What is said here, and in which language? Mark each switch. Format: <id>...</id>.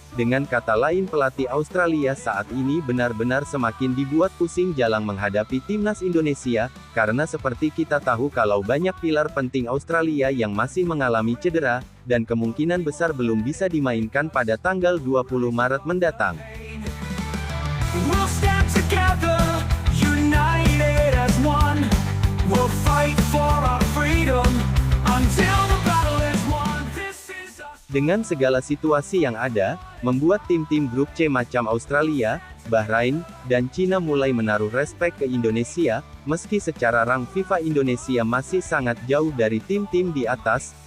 <id>Dengan kata lain pelatih Australia saat ini benar-benar semakin dibuat pusing jalang menghadapi timnas Indonesia, karena seperti kita tahu kalau banyak pilar penting Australia yang masih mengalami cedera, dan kemungkinan besar belum bisa dimainkan pada tanggal 20 Maret mendatang.</id> <en>We'll stand together, united as one. We'll fight for our freedom until the battle is won.</en> <id>Dengan segala situasi yang ada, membuat tim-tim grup C macam Australia, Bahrain, dan Cina mulai menaruh respek ke Indonesia, meski secara rang FIFA Indonesia masih sangat jauh dari tim-tim di atas.</id>